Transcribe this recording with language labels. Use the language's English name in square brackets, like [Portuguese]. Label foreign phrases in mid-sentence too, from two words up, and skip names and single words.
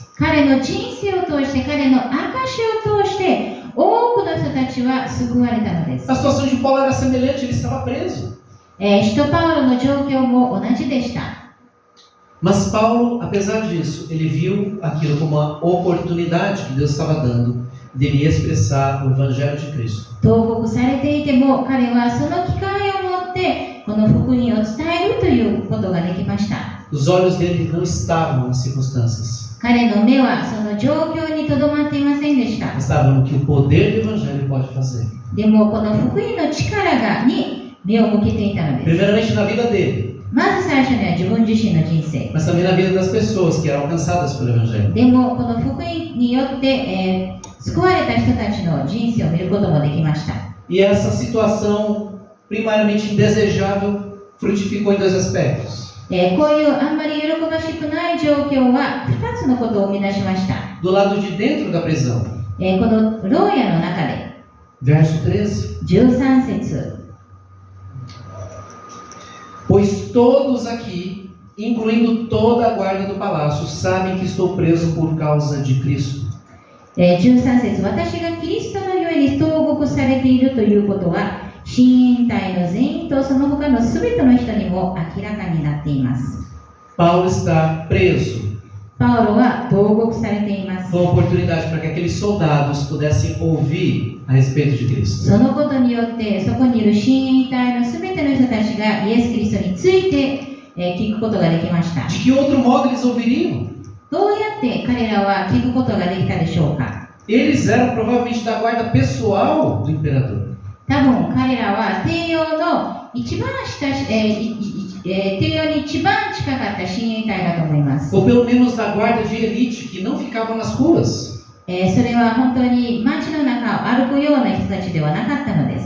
[Japanese] 彼の人生を通して、彼の証を通して、多くの人たちは救われたのです。 [Portuguese] A situação de Paulo era semelhante, ele estava preso. [Japanese] 使徒パウロの状況も同じでした。 [Portuguese] Mas Paulo, apesar disso, ele viu aquilo como uma oportunidade que Deus estava dando de ele expressar o Evangelho de Cristo. [Japanese] 投獄されていても、彼はその機会を持ってこの福音を伝えるということができました。 [Portuguese] Os olhos dele não estavam nas circunstâncias. [Japanese] 彼の目はその状況にとどまっていませんでした。 [Portuguese] Estavam no que o poder do Evangelho pode fazer. [Japanese] でもこの福音の力に目を向けていたのです。 [Portuguese] Primeiramente na vida dele, [Japanese] まず最初には自分自身の人生。 [Portuguese] mas também na vida das pessoas que eram alcançadas pelo Evangelho. [Japanese] でもこの福音によって、救われた人たちの人生を見ることもできました。 [Portuguese] E essa situação, primariamente indesejável, frutificou em dois aspectos. [Japanese] こういうあんまり喜ばしくない状況は2つのことを生み出しました。 [Portuguese] Do lado de dentro da prisão, [Japanese] この牢屋の中で [Portuguese] Verso 13. [Japanese] 13節 [Portuguese] Pois todos aqui, incluindo toda a guarda do palácio, sabem que estou preso por causa de Cristo. [Japanese] 13 節私がキリストのゆえに投獄されているということは親衛隊の全員とその他のすべての人にも明らかになっています。 [Portuguese] Paulo está preso. [Japanese] パウロは投獄されています。 [Portuguese] Foi uma oportunidade para que aqueles soldados pudessem ouvir a respeito de Cristo. [Japanese] そのことによってそこにいる親衛隊のすべての人たちがイエス・キリストについて聞くことができました。 [Portuguese] De que outro modo eles ouviriam? [Japanese] どうやって彼らは聞くことができたでしょうか。 [Portuguese] Eles eram provavelmente da guarda pessoal do imperador. [Japanese] 多分彼らは帝王の一番帝王に一番近かった親衛隊だと思います。 [Portuguese] Ou pelo menos da guarda de elite que não ficava nas ruas. [Japanese] それは本当に街の中を歩くような人たちではなかったのです。